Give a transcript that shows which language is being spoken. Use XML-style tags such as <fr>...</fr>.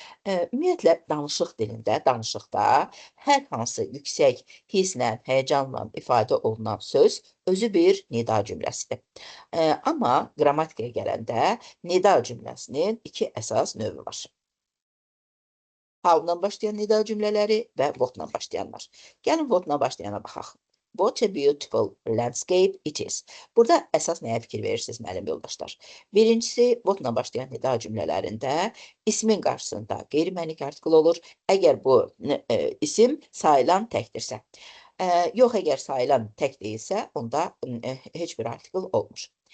<az>Ümumiyyətlə, danışıqda hər hansı yüksək hisslə, həyəcanla ifadə olunan söz özü bir nida cümləsidir. Amma qrammatikaya gələndə nida cümləsinin iki əsas növü var. How-la başlayan nida cümlələri və what-la başlayanlar. Gəlin what-la başlayana baxaq.</az> <en>What a beautiful landscape it is.</en> <az>Burada əsas nəyə fikir verirsiniz, müəllim yoldaşlar? Birincisi, what-la başlayan nida cümlələrində ismin qarşısında qeyri-mənik artikl olur, əgər bu isim sayılan təkdirsə. Yox, əgər sayılan tək deyilsə, onda heç bir artikl olmur.</az>